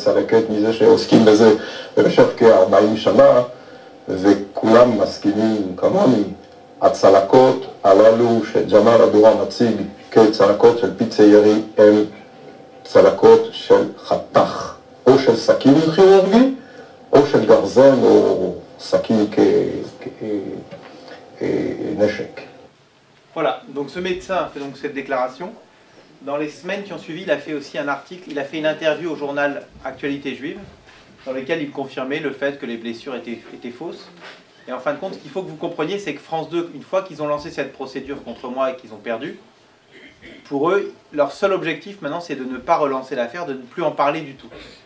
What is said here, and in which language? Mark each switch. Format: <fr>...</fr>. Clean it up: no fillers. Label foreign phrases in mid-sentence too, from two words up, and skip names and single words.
<he>צלקת מזה שעוסקים בזה במשך כ-40 שנה, וכולם מסכימים כמוני, הצלקות הללו שג'מאל דורה מציג כצלקות של פיצי ירי הן צלקות של חתך, או של סכין כירורגי, או של גרזן או סכין כנשק.</he> <fr>Voilà, donc ce médecin fait donc cette déclaration. Dans les semaines qui ont suivi, il a fait aussi un article, il a fait une interview au journal Actualité Juive, dans lequel il confirmait le fait que les blessures étaient fausses. Et en fin de compte, ce qu'il faut que vous compreniez, c'est que France 2, une fois qu'ils ont lancé cette procédure contre moi et qu'ils ont perdu, pour eux, leur seul objectif maintenant, c'est de ne pas relancer l'affaire, de ne plus en parler du tout.</fr>